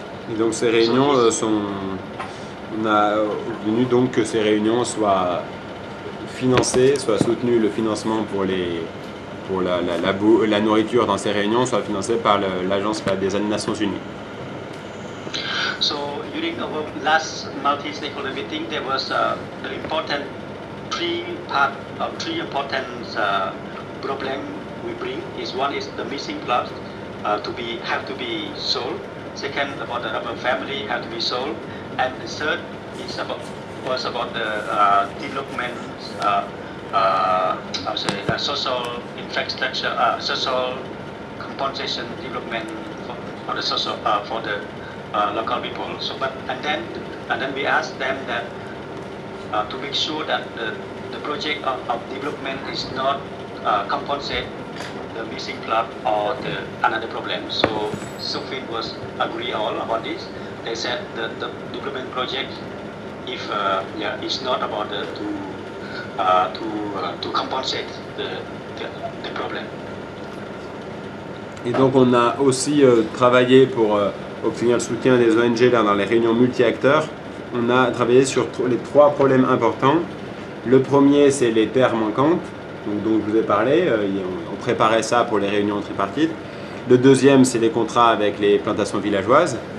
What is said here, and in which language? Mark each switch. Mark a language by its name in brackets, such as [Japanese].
[French] Et donc ces réunions on a obtenu donc que ces réunions soient financées, soient soutenues, le financement pour la nourriture dans ces réunions soit financé par l'Agence des Nations Unies. [English] So during our last multi-stakeholder meeting, there was the important three important problem we bring. One is the missing plots have to be solved. Second, about the rubber family have to be solved, and the third was about the development, social infrastructure, social compensation development for the social for the local people. So, but and then we asked them that to make sure that the project of development is not compensate the missing plot or the another problem. So Sofin was agree all about this. They said the development project, if it's not about to compensate the problem. [French] Et donc on a aussi travaillé pour obtenir le soutien des ONG là, dans les réunions multi-acteurs. On a travaillé sur les 3 problèmes importants. Le premier, c'est les terres manquantes, dont je vous ai parlé. On préparait ça pour les réunions tripartites. Le deuxième, c'est les contrats avec les plantations villageoises.